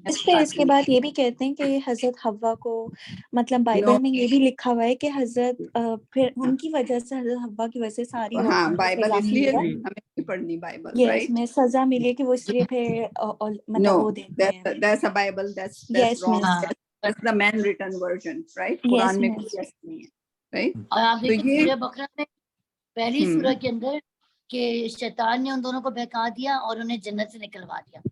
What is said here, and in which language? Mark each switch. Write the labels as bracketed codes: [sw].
[ur] اس کے بعد یہ بھی کہتے ہیں کہ حضرت حوا کو مطلب بائبل میں یہ بھی لکھا ہوا ہے کہ حضرت پھر ان کی وجہ سے حضرت حوا کی وجہ سے ساری بائبل اس لیے ہمیں پڑھنی بائبل، اس میں سزا ملی کہ وہ اس لیے پھر مطلب وہ دیتے ہیں. [en] That's a Bible. That's wrong. That's the man written version, right? [ur] قرآن میں کوئی ایسا نہیں ہے. اور آپ دیکھیں سورہ بقرہ میں پہلی سورہ کے اندر کہ شیطان نے ان دونوں کو بہکا دیا اور انہیں جنت سے نکلوا دیا.